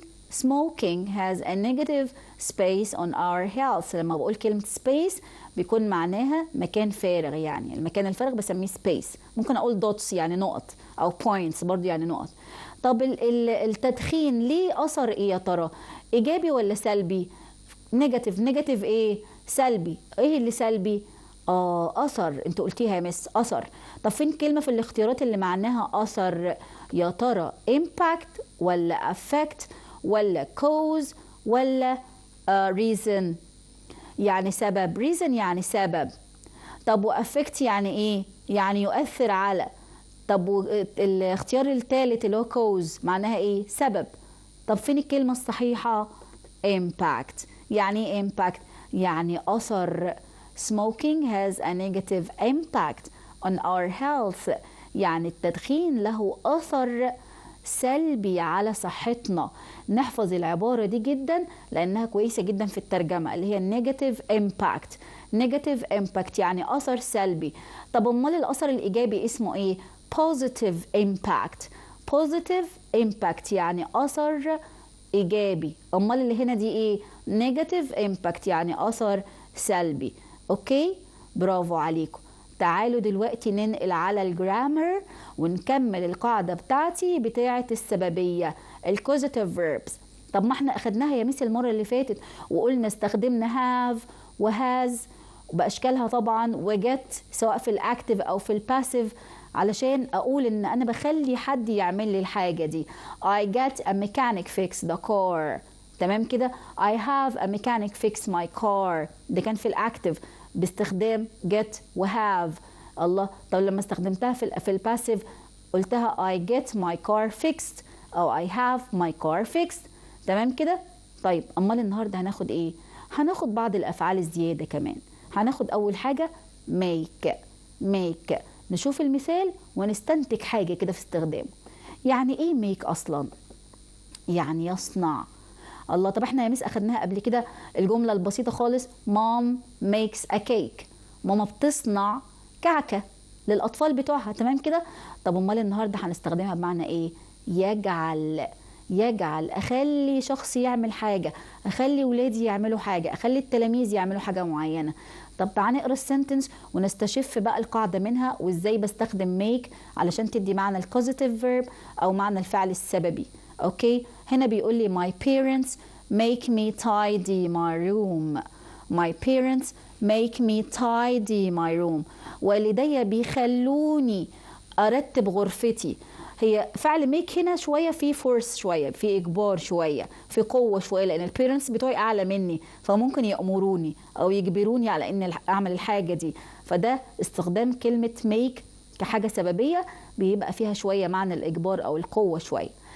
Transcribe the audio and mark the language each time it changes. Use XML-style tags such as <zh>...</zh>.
<en>Smoking has a negative space on our health.</en> <ar>لما بقول كلمة space بيكون معناها مكان فارغ، يعني المكان الفارغ بسميه space. ممكن أقول dots يعني نقط، أو points برضو يعني نقط. طب التدخين ليه أثر إيه يا ترى؟ إيجابي ولا سلبي؟ نيجاتيف إيه؟ سلبي. إيه اللي سلبي؟ أثر. أنت قلتيها يا مس أثر. طب فين كلمة في الاختيارات اللي معناها أثر يا ترى؟ impact ولا affect ولا cause ولا reason يعني سبب. reason يعني سبب. طب وأفكت يعني إيه؟ يعني يؤثر على. طب الاختيار الثالث اللي هو cause معناها إيه؟ سبب. طب فين الكلمة الصحيحة؟ impact. يعني إيه impact؟ يعني أثر.</ar> <en>smoking has a negative impact on our health.</en> <ar>يعني التدخين له أثر سلبي على صحتنا. نحفظ العبارة دي جدا لأنها كويسة جدا في الترجمة، اللي هي</ar> <en>negative impact.</en> <ar>negative impact يعني أثر سلبي. طب أمال الأثر الإيجابي اسمه إيه؟</ar> <en>positive impact. positive impact</en> <ar>يعني أثر إيجابي. أمال اللي هنا دي إيه؟</ar> <en>negative impact</en> <ar>يعني أثر سلبي. أوكي؟ برافو عليكم. تعالوا دلوقتي ننقل على الجرامر ونكمل القاعدة بتاعتي بتاعة السببية الكوزيتيف verbs. طب ما احنا أخدناها يا ميس المرة اللي فاتت وقلنا استخدمنا have وهاز وبأشكالها طبعا وجت سواء في الأكتيف أو في الباسيف علشان أقول إن أنا بخلي حد يعمل لي الحاجة دي.</ar> <en>I get a mechanic fix the car.</en> <ar>تمام كده؟</ar> <en>I have a mechanic fix my car.</en> <ar>ده كان في الأكتيف باستخدام get و have. الله. طب لما استخدمتها في الباسيف قلتها</ar> <en>I get my car fixed أو I have my car fixed.</en> <ar>تمام كده؟ طيب أمال النهاردة هناخد إيه؟ هناخد بعض الأفعال الزيادة كمان. هناخد أول حاجة make. نشوف المثال ونستنتج حاجة كده في استخدامه. يعني إيه make أصلا؟ يعني يصنع. الله. طب احنا يا مس أخدناها قبل كده الجملة البسيطة خالص</ar> <en>mom makes a cake.</en> <ar>ماما بتصنع كعكة للأطفال بتوعها. تمام كده؟ طب أمال النهاردة هنستخدمها بمعنى إيه؟ يجعل. أخلي شخص يعمل حاجة، أخلي ولادي يعملوا حاجة، أخلي التلاميذ يعملوا حاجة معينة. طب تعال نقرا السنتنس ونستشف بقى القاعدة منها وإزاي بستخدم make علشان تدي معنى الكوزيتيف فيرب أو معنى الفعل السببي. أوكي؟ هنا بيقول لي</ar> <en>my parents make me tidy my room. my parents make me tidy my room.</en> <ar>والدي بيخلوني أرتب غرفتي. هي فعل ميك هنا شوية في فورس، شوية في إجبار، شوية في قوة، شوية لأن البيرنتس بتوعي أعلى مني فممكن يأمروني أو يجبروني على إن أعمل الحاجة دي. فده استخدام كلمة ميك كحاجة سببية بيبقى فيها شوية معنى الإجبار أو القوة شوية.</ar>